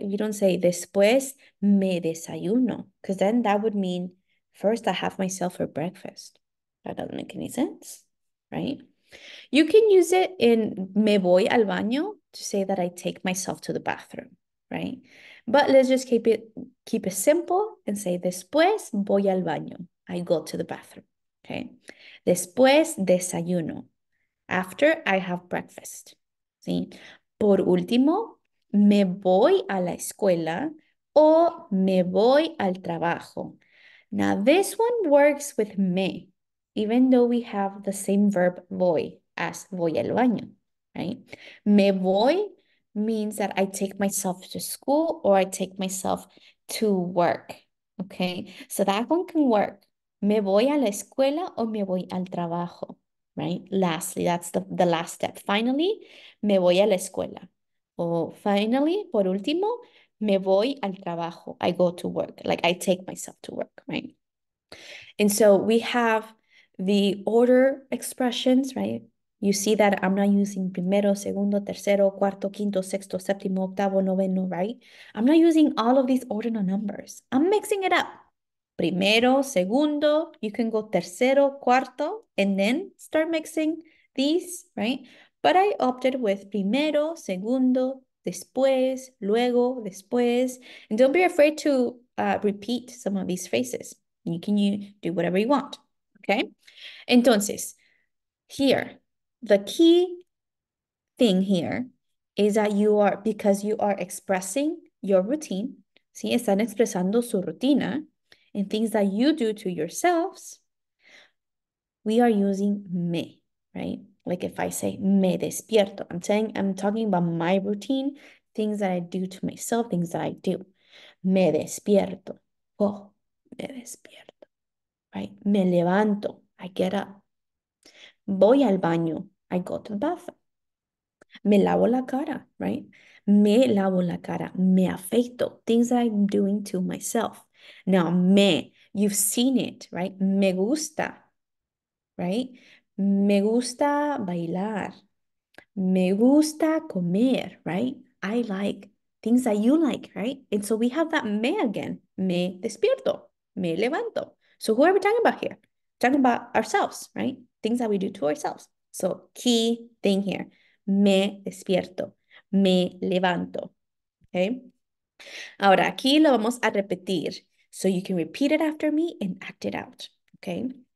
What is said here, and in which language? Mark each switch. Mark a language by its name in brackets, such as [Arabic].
[English] You don't say [Spanish] después me desayuno, [English] because then that would mean first I have myself for breakfast. That doesn't make any sense, right? You can use it in [Spanish] me voy al baño [English] to say that I take myself to the bathroom, right? But let's just keep it simple and say [Spanish] después voy al baño. [English] I go to the bathroom, okay? [Spanish] Después desayuno. [English] After I have breakfast, ¿sí? [Spanish] Por último, me voy a la escuela o me voy al trabajo. [English] Now, this one works with me, even though we have the same verb voy as [Spanish] voy al baño, [English] right? [Spanish] Me voy [English] means that I take myself to school or I take myself to work, okay? So that one can work. [Spanish] Me voy a la escuela o me voy al trabajo, right? [English] Lastly, that's the last step. [Spanish] Finally, me voy a la escuela. O finally, por último, me voy al trabajo. [English] I go to work. Like I take myself to work, right? And so we have the order expressions, right? You see that I'm not using [Spanish] primero, segundo, tercero, cuarto, quinto, sexto, séptimo, octavo, noveno, [English] right? I'm not using all of these ordinal numbers. I'm mixing it up. [Spanish] Primero, segundo, [English] you can go [Spanish] tercero, cuarto, [English] and then start mixing these, right? But I opted with [Spanish] primero, segundo, después, luego, después. [English] And don't be afraid to repeat some of these phrases. You can do whatever you want, okay? Entonces, here, the key thing here is that because you are expressing your routine, ¿sí? [Spanish] Están expresando su rutina [English] and things that you do to yourselves, we are using me, right? Like if I say [Spanish] me despierto, [English] I'm talking about my routine, things that I do to myself, things that I do. [Spanish] Me despierto. Oh, me despierto, right? Me levanto. [English] I get up. [Spanish] Voy al baño. [English] I go to the bathroom. [Spanish] Me lavo la cara, right? Me lavo la cara. Me afeito. [English] Things that I'm doing to myself. Now, you've seen it, right? [Spanish] Me gusta, [English] right? [Spanish] Me gusta bailar. Me gusta comer, right? [English] I like, things that you like, right? And so we have that me again. [Spanish] Me despierto, me levanto. [English] So who are we talking about here? Talking about ourselves, right? Things that we do to ourselves. So key thing here, [Spanish] me despierto, me levanto, [English] okay? [Spanish] Ahora aquí lo vamos a repetir. [English] So you can repeat it after me and act it out, okay?